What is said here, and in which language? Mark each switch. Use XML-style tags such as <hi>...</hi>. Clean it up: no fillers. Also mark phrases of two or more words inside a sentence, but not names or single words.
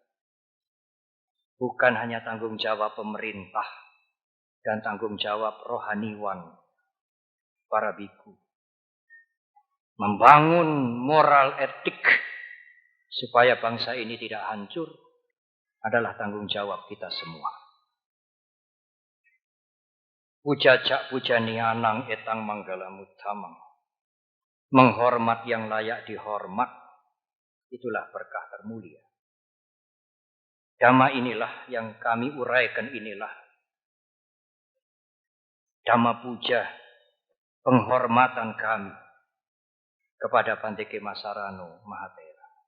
<id>Bukan hanya tanggung jawab pemerintah dan tanggung jawab rohaniwan para biku. Membangun moral etik supaya bangsa ini tidak hancur adalah tanggung jawab kita semua.</id> <pi>Pujajak pujanianang etang manggala mutamang.</pi> <id>Menghormat yang layak dihormat, itulah berkah termulia. Dhamma inilah yang kami uraikan inilah.</id> <pi>Dhamma puja,</pi> <id>penghormatan kami kepada Bante Kema Sarano Mahathera.</id>